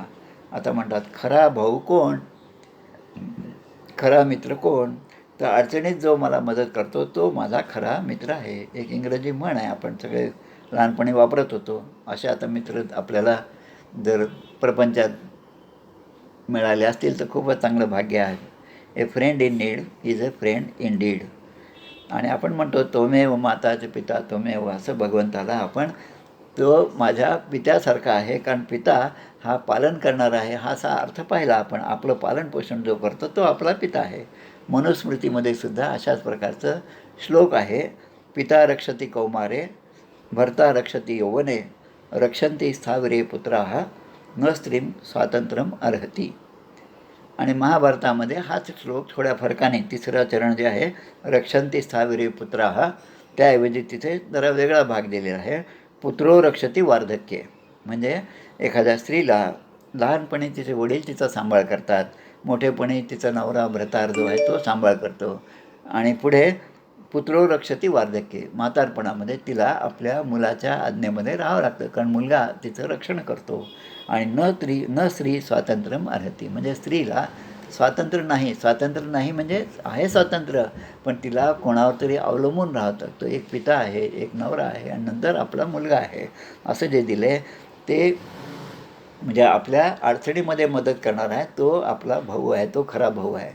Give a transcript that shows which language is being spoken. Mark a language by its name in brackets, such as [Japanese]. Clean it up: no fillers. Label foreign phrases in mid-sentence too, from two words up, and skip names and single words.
[Marathi] आता म्हणतात खरा भाऊ कोण, खरा मित्र कोण, तर अडचणीत जो मला मदत करतो तो माझा खरा मित्र आहे. एक इंग्रजी म्हण आहे, आपण सगळे लहानपणी वापरत होतो. असे आता मित्र आपल्याला जर प्रपंचात मिळाले असतील तर खूपच चांगलं भाग्य आहे. [English] A friend in need is a friend in deed. [Marathi] आणि आपण म्हणतो [Sanskrit] त्वमेव माताचे पिता त्वमेव, [Marathi] असं भगवंताला आपण तो माझ्या पित्यासारखा आहे, कारण पिता हा पालन करणारा आहे हा असा अर्थ पाहिला आपण. आपलं पालनपोषण जो करतो तो आपला पिता आहे. मनुस्मृतीमध्ये सुद्धा अशाच प्रकारचं श्लोक आहे. [Sanskrit] पिता रक्षती कौमारे भर्ता रक्षती यौवने रक्षन्ति स्थावरे पुत्राः न स्त्रीम स्वातंत्र्यम अर्हती. [Marathi] आणि महाभारतामध्ये हाच श्लोक थोड्या फरकाने तिसरा चरण जे आहे [Sanskrit] रक्षन्ति स्थावरे पुत्राः, [Marathi] त्याऐवजी तिथे जरा वेगळा भाग दिलेला आहे. [Sanskrit] पुत्रो रक्षती वार्धक्ये, [Marathi] म्हणजे एखाद्या स्त्रीला लहानपणी तिचे वडील तिचा सांभाळ करतात, मोठेपणी तिचा नवरा भ्रतार जो आहे तो सांभाळ करतो, आणि पुढे [Sanskrit] पुत्रो रक्षती वार्धक्ये, [Marathi] म्हातारपणामध्ये तिला आपल्या मुलाच्या आज्ञेमध्ये राहावं लागतं, कारण मुलगा तिचं रक्षण करतो. आणि [Sanskrit] न स्त्री स्वातंत्र्यम अर्हती, [Marathi] म्हणजे स्त्रीला स्वातंत्र्य नाही म्हणजे आहे स्वातंत्र्य, पण तिला कोणावर तरी अवलंबून राहतं. तो एक पिता आहे, एक नवरा आहे आणि नंतर आपला मुलगा आहे, असं जे दिले ते म्हणजे आपल्या अडचणीमध्ये मदत करणारा आहे तो आपला भाऊ आहे, तो खरा भाऊ आहे.